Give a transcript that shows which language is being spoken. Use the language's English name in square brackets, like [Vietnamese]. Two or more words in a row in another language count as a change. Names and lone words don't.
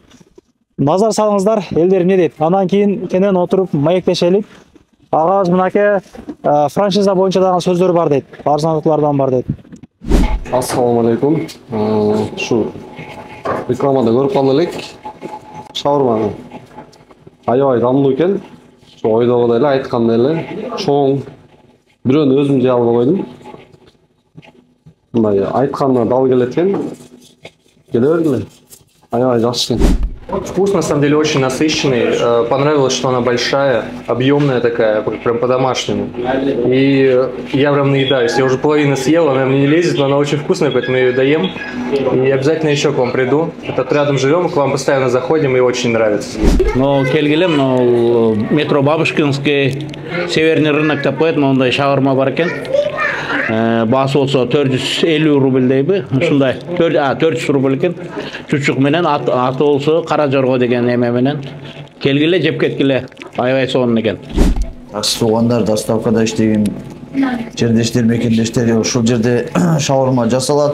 [Kyrgyz] Назар салыңыздар, элдер эмне дейт. Андан кийин кенен отуруп маектешели. Агабыз мынакей франшиза боюнча дагы сөздөр бар дейт. Арзандыклардан бар дейт. Ассаламу алейкум. Шу рекламада көрүп калдык элек. Шаурманы аябай дамдуу экен. Şu oydogудай эле айткандай эле чоң. Бирөөнү өзүм жей албай койдум. Мындай айтканына дал келет экен. Келе бергиле. Аябай жакшы экен. [Russian] Вкус на самом деле очень насыщенный. Понравилось, что она большая, объемная такая, прям по-домашнему. И я прям наедаюсь. Я уже половину съел, она мне не лезет, но она очень вкусная, поэтому я ее доем. И обязательно еще к вам приду. Тут рядом живем, к вам постоянно заходим и очень нравится. [Kyrgyz] Но келгелем, но метро Бабушкинский северный рынок деп коет, мондай шаурма бар экен. Басы болсо 450 рубль дейби, ушундай 400 рубль экен. Чучук менен аты болсо Кара Жорго деген эме менен келгиле жеп кеткиле. Аябай сонун экен. Жакшы туугандар, доставкада иштеген жердештер, мекендештер, ушул жерде шаурма жасалат.